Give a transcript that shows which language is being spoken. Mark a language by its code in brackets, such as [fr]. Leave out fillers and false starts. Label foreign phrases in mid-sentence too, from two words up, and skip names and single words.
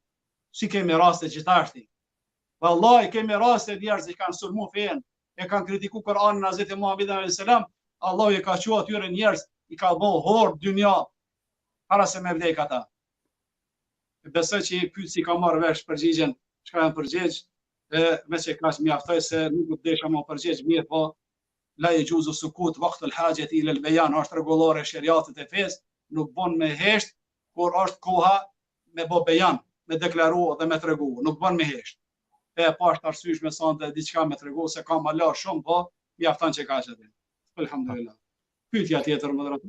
[sq] Si kemi raste gjithashti. Vallahi kemi raste njerëz që kanë sulmu fen, e kanë kritiku Kur'anin e Hazreti Muhamedit [ar] عليه السلام, [sq] Allahu i ka thënë atyre njerëz i ka bëu hor dynja para se me vdek ata. Besoj që i pyet si ka marrë vesh përgjigjen, çka janë përgjigj, me që kaq mjaftoj se nuk do të desha më përgjigj mirë, po [ar] لا يجوز سكوت وقت الحاجة إلى البيان, [sq] është rregullore shariatit e fesë, nuk bën me hesht kur është koha me bë bejan, me deklaru dhe me tregu, nuk bën me hesht. E pashtë arsyeshme sonte diçka me tregu se ka mala shumë, po mjafton që kaq atë. [ar] Alhamdulillah. [sq] Pyetja tjetër moderator.